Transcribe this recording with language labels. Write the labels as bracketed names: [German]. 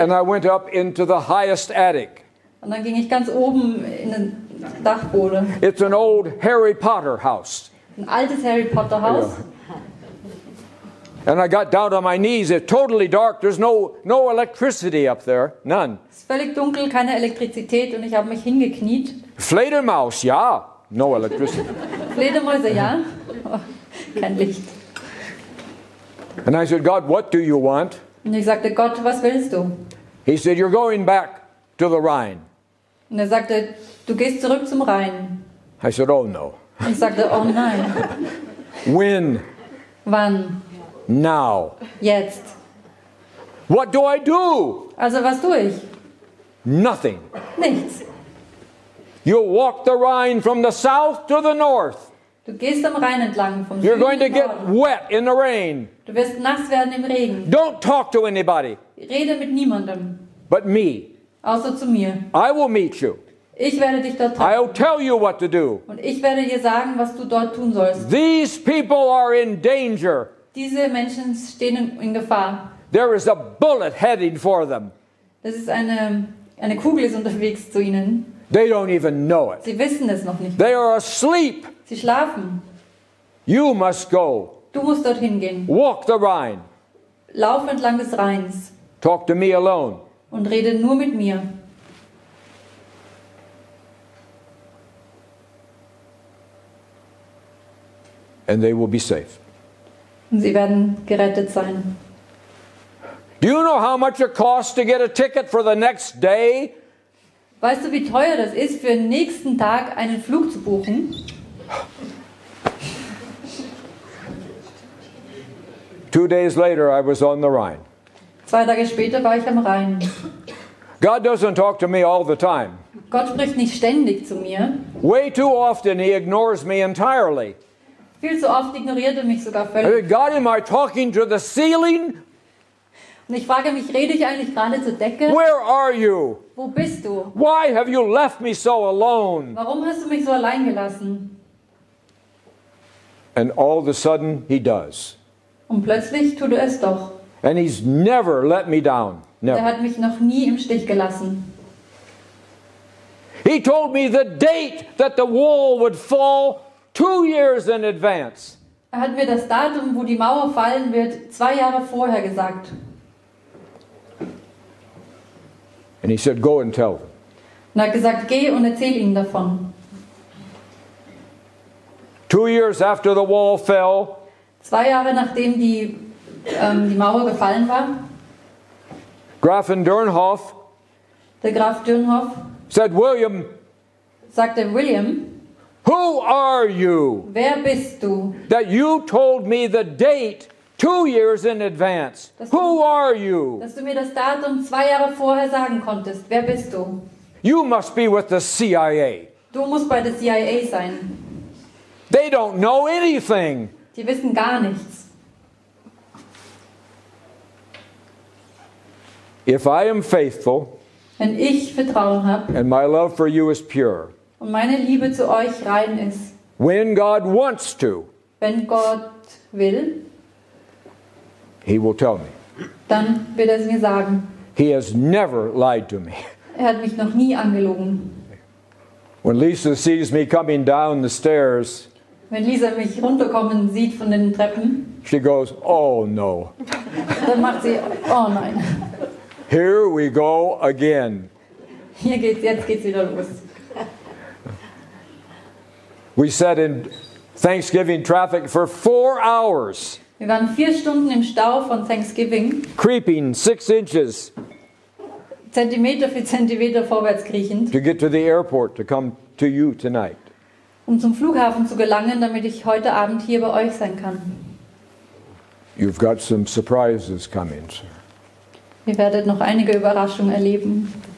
[English] and I went up into the highest attic. [German] und dann ging ich ganz oben in den Dachboden. [English] It's an old Harry Potter house. [German] Ein altes Harry Potter Haus. [English] And I got down on my knees. It's totally dark. There's no electricity up there. None. [German] Es ist völlig dunkel, keine Elektrizität und ich habe mich hingekniet. [English] Fledermaus, yeah. No electricity. [German] Fledermäuse, ja. Kein Licht. [English] And I said, God, what do you want? [German] Und ich sagte, Gott, was willst du? [English] He said, you're going back to the Rhine. [German] Und er sagte, du gehst zurück zum Rhein. [English] I said, oh no. [German] Und ich sagte, oh nein. [English] When? [German] Wann? [English] Now. [German] Jetzt. [English] What do I do? [German] Also was tue ich? [English] Nothing. [German] Nichts. [English] You'll walk the Rhine from the south to the north. [German] Du gehst am Rhein entlang vom [English] You're [German] Süden [English] going to [German] in [English] get [German] Norden. [English] wet in the rain. [German] Du wirst nass werden im Regen. [English] Don't talk to anybody [German] Rede mit niemandem, [English] but me. [German] außer zu mir. [English] I will meet you. [German] Ich werde dich dort [English] I'll [German] treffen. [English] tell you what to do. [German] Und ich werde dir sagen, was du dort tun sollst. [English] These people are in danger. [German] Diese Menschen stehen in Gefahr. [English] There is a bullet heading for them. [German] Das ist eine Kugel ist unterwegs zu ihnen. [English] They don't even know it. [German] Sie wissen es noch nicht. [English] They are asleep. [German] Sie schlafen. [English] You must go. [German] Du musst dorthin gehen. [English] Walk the Rhine. [German] Lauf entlang des Rheins [English] Talk to me alone. [German] und rede nur mit mir. [English] And they will be safe. [German] Und sie werden gerettet sein. [English] Do you know how much it costs to get a ticket for the next day? [German] Weißt du, wie teuer das ist, für den nächsten Tag einen Flug zu buchen? [English] 2 days later, I was on the Rhine. [German] 2 Tage später war ich am Rhein. [English] God doesn't talk to me all the time. [German] Gott spricht nicht ständig zu mir. [English] Way too often, He ignores me entirely. [German] Viel zu oft ignoriert er mich sogar [English] I [German] völlig. [English] said, God, am I talking to the ceiling? [German] Und ich frage mich, rede ich eigentlich gerade zur Decke? [English] Where are you? [German] Wo bist du? [English] Why have you left me so alone? [German] Warum hast du mich so allein gelassen? [English] And all of a sudden, He does. [German] Und plötzlich tut er es doch. [English] And He's never let me down. [German] Er [English] Never. [German] hat mich noch nie im Stich gelassen. [English] He told me the date that the wall would fall 2 years in advance. [German] Er hat mir das Datum, wo die Mauer fallen wird, 2 Jahre vorher gesagt. [English] And He said, go and tell them. [German] Und er hat gesagt, geh und erzähl ihnen davon. [English] 2 years after the wall fell, [German] 2 Jahre nachdem die Mauer gefallen war, [English] Grafin Dernhoff [German] der Graf Dürnhoff [English] said, William, [German] sagte, William, [English] who are you [German] wer bist du, [English] that you told me the date 2 years in advance? Who are you? [German] dass du mir das Datum 2 Jahre vorher sagen konntest? Wer bist du? [English] You must be with the CIA. [German] Du musst bei der CIA sein. [English] They don't know anything. [German] Die wissen gar nichts. [English] If I am faithful [German] Wenn ich Vertrauen habe [English] and my love for you is pure, [German] und meine Liebe zu euch rein ist, [English] when God wants to, [German] wenn Gott will, [English] He will tell me. [German] dann wird er es mir sagen. [English] He has never lied to me. [German] Er hat mich noch nie angelogen. [English] When Lisa sees me coming down the stairs, [German] Wenn Lisa mich runterkommen sieht von den Treppen, [English] she goes, oh no, [German] dann macht sie, oh nein, [English] here we go again. [German] jetzt geht's wieder los. [English] We sat in Thanksgiving traffic for 4 hours, [German] Wir waren 4 Stunden im Stau von Thanksgiving, [English] creeping 6 inches [German] Zentimeter für Zentimeter vorwärts kriechend, [English] to get to the airport to come to you tonight. [German] um zum Flughafen zu gelangen, damit ich heute Abend hier bei euch sein kann. [English] You've got some surprises coming, sir, [German] Ihr werdet noch einige Überraschungen erleben,